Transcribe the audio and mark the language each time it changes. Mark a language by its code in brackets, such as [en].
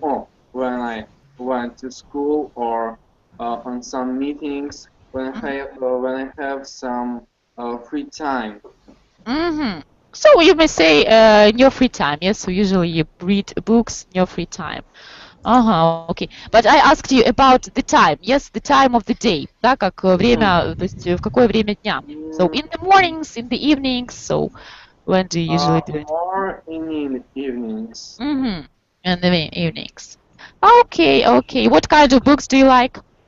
[en] Oh, when I went to school or on some meetings when I have some free time. So you may say in your free time. Yes. So usually you read books in your free time. Okay. But I asked you about the time. Yes, the time of the day. [ru] Да, как время, то есть в какое время дня. [en] So in the mornings, in the evenings. So when do you usually do it? More in the evenings. In the evenings. Okay, okay. What kind of books do you like?